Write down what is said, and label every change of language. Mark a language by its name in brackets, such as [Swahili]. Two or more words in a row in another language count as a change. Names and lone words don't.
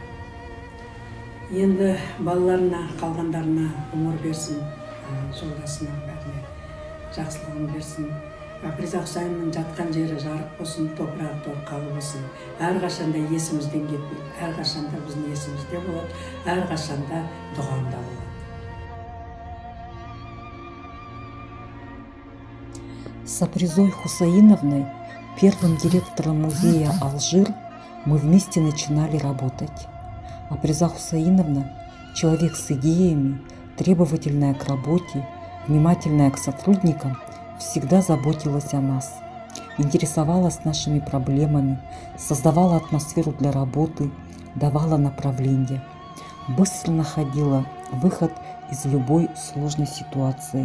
[Kazakh] Енді балаларына, қалғандарына ғұмыр берсін, жолдасына бәріне жақсылығын берсін. Әбдіразақ Құсайыновның жатқан жері жарық болсын, топырағы торқалы болсын. Әрқашанда есімізден кетпейді, әрқашанда біздің есімізде болады, әрқашанда дұғамда болады. [Russian] С Апризой Хусаиновной, первым директором музея «Алжир», мы вместе начинали работать. Априза Хусаиновна – человек с идеями, требовательная к работе, внимательная к сотрудникам, всегда заботилась о нас, интересовалась нашими проблемами, создавала атмосферу для работы, давала направление, быстро находила выход из любой сложной ситуации.